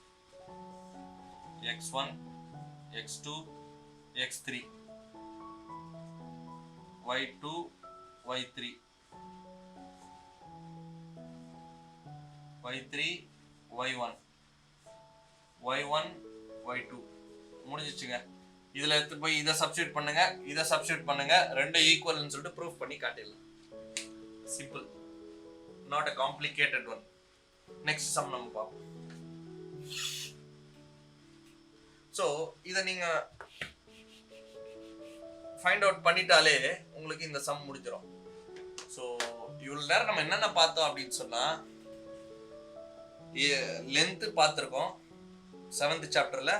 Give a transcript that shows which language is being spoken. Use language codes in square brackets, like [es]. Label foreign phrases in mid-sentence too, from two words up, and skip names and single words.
[ta] x1 x2 x3 y2 y3 y3 y1 y1 y2 முடிஞ்சிச்சுங்க. இதுல எடுத்து போய் இதை சப்ஸ்டிட்யூட் பண்ணுங்க, இதை சப்ஸ்டிட்யூட் பண்ணுங்க, ரெண்டு ஈக்குவல்னு சொல்லிட்டு ப்ரூஃப் பண்ணி காட்டிடலாம். சிம்பிள், [en] not a complicated one. next sum [ta] நம்ம பார்ப்போம். ஸோ இதை நீங்க [en] find out [ta] பண்ணிட்டாலே உங்களுக்கு இந்த சம் முடிஞ்சிடும். ஸோ இவ்வளவு நேரம் நம்ம என்னென்ன பார்த்தோம் அப்படின்னு சொன்னா, லென்த் பார்த்துருக்கோம் 7th சாப்டர்ல.